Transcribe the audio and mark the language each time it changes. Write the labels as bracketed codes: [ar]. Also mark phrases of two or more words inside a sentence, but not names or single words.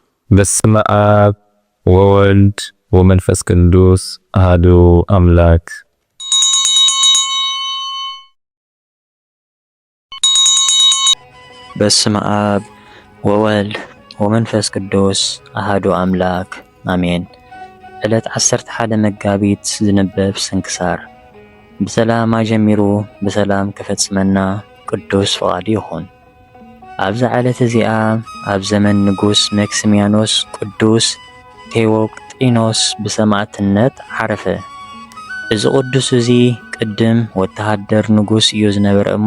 [gez] በስመ አብ ወወልድ ወመንፈስ ቅዱስ አሐዱ አምላክ። በስመ አብ ወወልድ ወመንፈስ ቅዱስ አሐዱ አምላክ አሜን። [ti] ዕለት 11 መጋቢት ዝንበብ ስንክሳር። በሰላም ጀሚሩ በሰላም ከፈጽመና ቅዱስ ፈቃዱ ይኹን። ኣብዚ ዕለት እዚኣ ኣብ ዘመን ንጉስ መክስሚያኖስ ቅዱስ ቴዎቅጢኖስ ብሰማዕትነት ዓረፈ። እዚ ቅዱስ እዚ ቅድም ወተሃደር ንጉስ እዩ ዝነበረ እሞ